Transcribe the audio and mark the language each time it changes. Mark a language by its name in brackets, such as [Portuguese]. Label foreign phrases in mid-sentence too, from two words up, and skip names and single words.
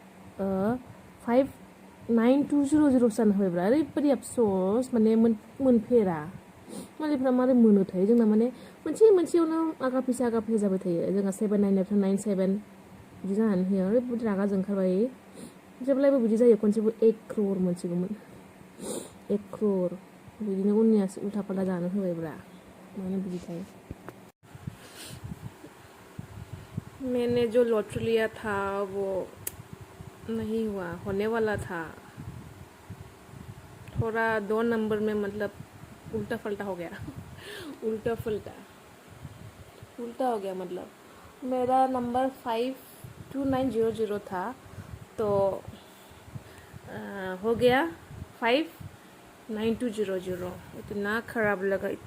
[Bodo] 59200 जानो होबायब्रा ओरैबायदि अफसोस माने मोनफेरा मालिकफ्रा मारै मोनोथाय जोंना माने मोनसेयावनो आगा फैसा जाबाय थायो जोंहा 799 97 बिदि जानानै होयो ओरैबायदि रागा जोंखारबाय जेब्लायबो बिदि जायो खनसेबो 1 crore मोनसिगौमोन 1 crore बिदिनो उननियासो उल्था फाल्था जानो होबायब्रा मानो बिदिथाय [Hindi] मैंने जो लॉटरी लिया था वो नहीं हुआ होने वाला था थोड़ा 2 नंबर में मतलब उल्टा फल्टा हो गया उल्टा हो गया मतलब मेरा नंबर 52900 था तो हो गया 59200 इतना खराब लगा